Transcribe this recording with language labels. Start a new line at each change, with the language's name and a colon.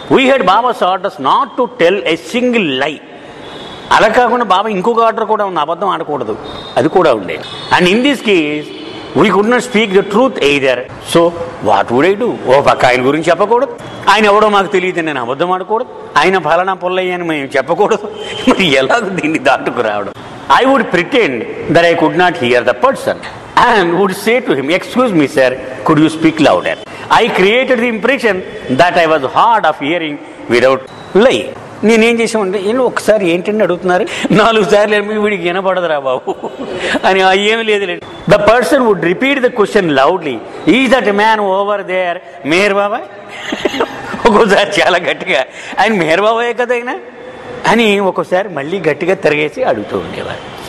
English: We had Baba's orders not to tell a single lie.
Telugu: అలా కాకుండా బాబా ఇంకొక ఆర్డర్ కూడా ఉంది, అబద్ధం ఆడకూడదు, అది కూడా ఉండేది.
English: And in this case we could not speak the truth either. So what would I do?
Telugu: ఓ పక్క ఆయన గురించి చెప్పకూడదు, ఆయన ఎవడో మాకు తెలియదు నేను అబద్ధం ఆడకూడదు, ఆయన ఫలానా పొల్లయ్య అని మేము చెప్పకూడదు. మరి ఎలాగ దీన్ని దాటుకు రావడం?
English: I would pretend that I could not hear the person and would say to him, excuse me sir, could you speak louder? I created the impression that I was hard of hearing without lie.
Telugu: నేనేం చేసామంటే, నేను ఒకసారి ఏంటంటే అడుగుతున్నారు, 4 సార్లు వీడికి వినపడదురా బాబు అని. ఏమి లేదు.
English: The person would repeat the question loudly, is that man over there Meher Baba?
Telugu: ఒక్కోసారి చాలా గట్టిగా, ఆయన మేహర్ బాబాయే కదా అయినా అని ఒక్కోసారి మళ్ళీ గట్టిగా తిరిగేసి అడుగుతూ ఉండేవారు.